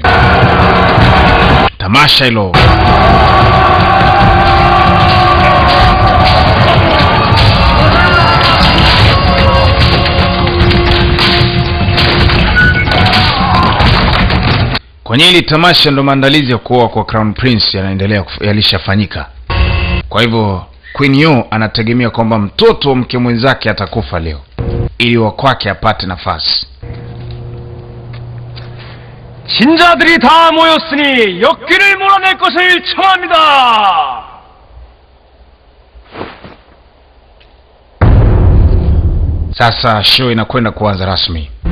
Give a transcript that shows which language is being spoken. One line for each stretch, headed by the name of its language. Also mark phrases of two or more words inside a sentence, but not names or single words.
Swahili: Tamasha hilo kwenye hili tamasha ndo maandalizi ya kuoa kwa Crown Prince yanaendelea, yalishafanyika. Kwa hivyo Queen Yo anategemea kwamba mtoto mke mwenzake atakufa leo ili wa kwake apate nafasi.
Korean: 신자들이 다 모였으니 역기를 몰아낼 것을 청합니다.
Swahili: Sasa show inakwenda kuanza rasmi.